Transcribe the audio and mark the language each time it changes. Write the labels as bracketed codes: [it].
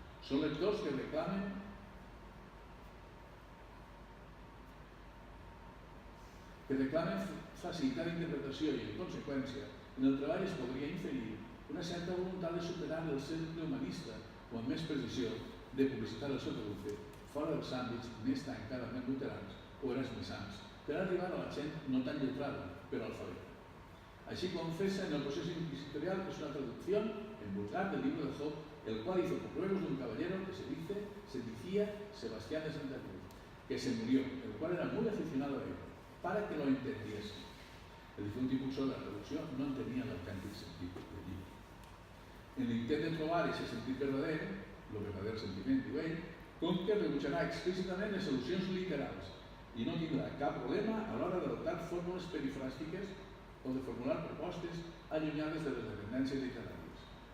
[ca] Són lectors que reclamen facilitat d'interpretació i, en conseqüència, en el treball es podria inferir una certa voluntat de superar el cercle humanista o, amb més precisió, de publicitar el seu producte fora dels àmbits més tancadament luterans o erasmissants per arribar a la gent no tan lletrada, però alfabeta. Així confessa en el [es] proceso inquisitorial que es una traducción en vulgar del libro de Job, el cual hizo por pruebas de un caballero que se decía Sebastián de Santa Cruz, que se murió, el cual era muy aficionado a él, para que lo entendiese. El difunto impulsor de la traducción no entendía el auténtico sentido del libro. [ca] En l'intent de trobar ese sentit verdader, el verdader sentiment, diu ell, Conque rebutjarà explícitament les solucions literals i no tindrà cap problema a l'hora d'adoptar fórmules perifràstiques o de formular propostes allunyades de les dependències literàries.